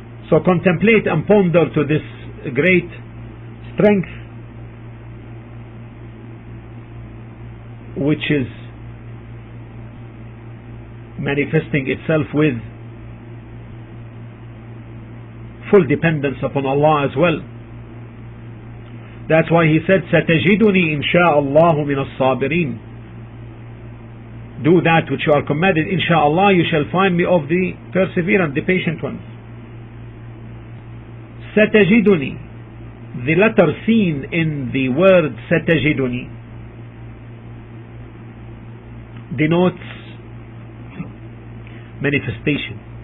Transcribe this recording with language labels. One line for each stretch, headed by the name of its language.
English: So contemplate and ponder to this great strength which is manifesting itself with full dependence upon Allah as well. That's why he said,
Arabic: سَتَجِدُنِي إِنْ شَاءَ اللَّهُ مِنَ الصَّابِرِينَ.
English: Do that which you are commanded, insha'Allah you shall find me of the perseverant, the patient ones. سَتَجِدُنِي, the letter seen in the word سَتَجِدُنِي denotes manifestation.